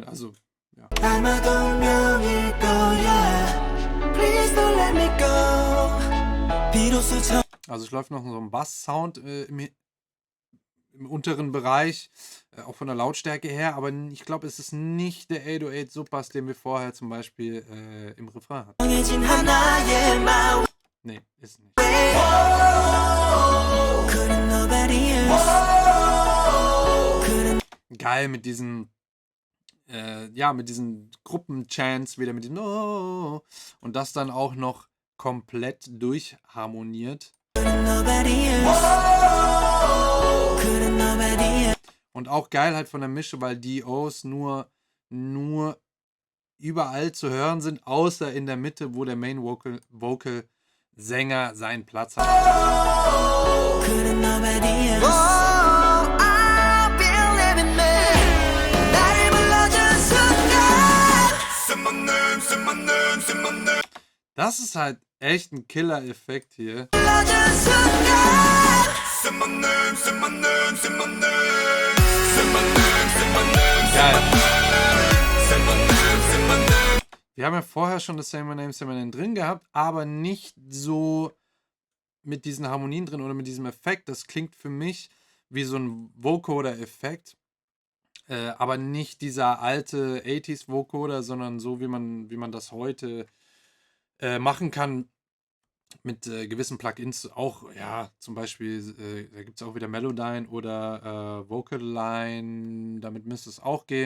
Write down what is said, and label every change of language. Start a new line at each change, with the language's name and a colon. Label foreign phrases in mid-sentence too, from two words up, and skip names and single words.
German: Also, ja.
Korean: 아마도 운명일 거야
English: Please don't let me go
Korean: 비로소 저
German: Also es läuft noch so ein Bass-Sound im unteren Bereich, auch von der Lautstärke her, aber ich glaube, es ist nicht der 808 Subbass, den wir vorher zum Beispiel im Refrain hatten.
Korean: 정해진 하나의 my
German: Nee, ist nicht.
English: way couldn't nobody else couldn't
German: Geil mit diesen, mit diesen Gruppenchants, wieder mit dem Oh, und das dann auch noch komplett durchharmoniert.
English: nobody else couldn't nobody else
German: Und auch geil halt von der Mische, weil die O's nur überall zu hören sind, außer in der Mitte, wo der
English: Main Vocal
German: Sänger seinen Platz hat.
English: couldn't nobody else I believe in me
Korean: 나를 불러준 순간
English: Say my name, say my name, say my name.
German: Das ist halt echt ein Killer-Effekt hier.
Korean: 불러준 순간
English: Say my name, say my name, say my name. Say my name, say my name, say
German: Geil.
English: my name. Say my name, say my name.
German: Wir haben ja vorher schon das Say My Name drin gehabt, aber nicht so mit diesen Harmonien drin oder mit diesem Effekt. Das klingt für mich wie so ein Vocoder-Effekt, aber nicht dieser alte 80s Vocoder, sondern so, wie man das heute machen kann mit gewissen Plugins auch, ja, zum Beispiel, da gibt es auch wieder Melodyne oder Vocaline, damit müsste es auch gehen.